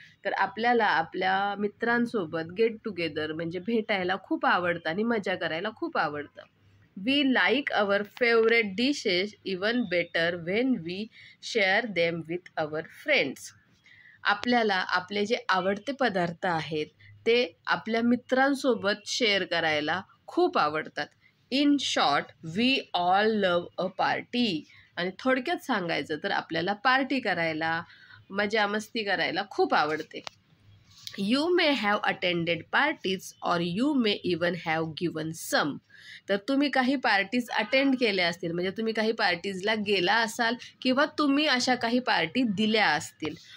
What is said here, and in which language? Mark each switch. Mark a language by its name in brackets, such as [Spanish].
[Marathi] तर आपल्याला आपल्या मित्रांसोबत गेट टुगेदर म्हणजे भेटायला खूप आवडतं आणि मजा करायला खूप आवडतं. [English] We like our favourite dishes even better when we share them with our friends. [Marathi] आपल्याला आपले जे आवडते पदार्थ आहेत ते आपल्या मित्रांसोबत शेअर करायला खूप आवडतात. [English] In short, we all love a party. [Marathi] आणि थोडक्यात सांगायचं तर आपल्याला पार्टी करायला, मजा मस्ती करायला खूप आवडते. [English] You may have attended parties or you may even have given some. [Marathi] तर तुम्ही काही पार्टीज अटेंड केल्या असतील, म्हणजे तुम्ही काही पार्टीजला गेला असाल किंवा तुम्ही अशा काही पार्टी दिल्या असतील.